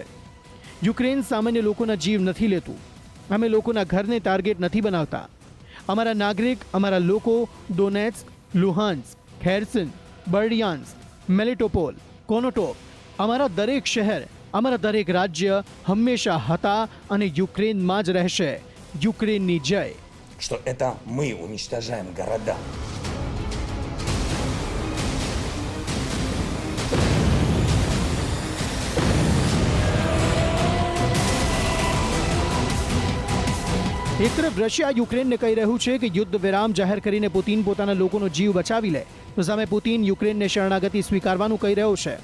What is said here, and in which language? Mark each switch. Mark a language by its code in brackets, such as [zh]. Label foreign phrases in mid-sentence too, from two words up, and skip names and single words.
[gu] યુક્રેન સામાન્ય લોકોના જીવ નથી લેતું. અમે લોકોના ઘરને ટાર્ગેટ નથી બનાવતા. અમારા નાગરિક, અમારા લોકો ડોનેટ્સ્ક, લુહાન્સ્ક, ખેર્સન, બર્ડિયાન્સ્ક, મેલિટોપોલ, કોનોટોપ, અમારા દરેક શહેર, અમારા દરેક રાજ્ય હંમેશા હતા અને યુક્રેનમાં જ રહેશે. યુક્રેનની જય. [ru] Что это мы уничтожаем города. [gu] એક તરફ રશિયા યુક્રેનને કહી રહ્યું છે કે યુદ્ધ વિરામ જાહેર કરીને પુતિન પોતાના લોકોનો જીવ બચાવી લે, તો સામે પુતિન યુક્રેનને શરણાગતિ સ્વીકારવાનું કહી રહ્યો છે.